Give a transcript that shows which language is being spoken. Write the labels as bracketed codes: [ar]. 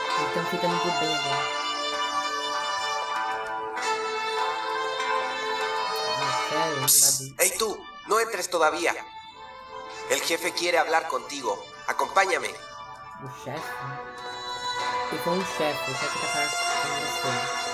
[pt] Então fica muito bem agora. Sério, não dá bem. [es] Hey tú, no entres todavía. El jefe quiere hablar contigo. Acompáñame. [pt] O chefe? Se for um chefe, o chefe tá falando com você.